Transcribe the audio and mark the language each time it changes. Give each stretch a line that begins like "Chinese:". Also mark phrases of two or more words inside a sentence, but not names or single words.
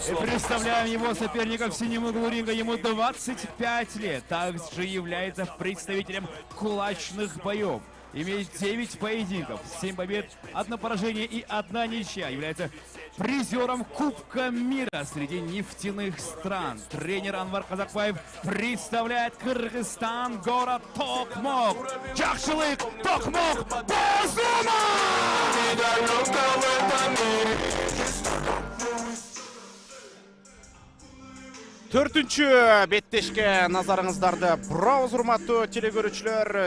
Russian: И представляем его соперника в синем углу ринга. Ему 25 лет. Также является представителем кулачных боев. Имеет 9 поединков, 7 побед, 1 поражение и 1 ничья. Является призером Кубка мира среди нефтяных стран. Тренер Анвар Казакбаев представляет Кыргызстан, город Токмок.
Kyrgyz: Жакшылык, Токмок, Бозума! Төртүнчү беттешке назарыңыздарды бурабыз, урматтуу телекөрүүчүлөр.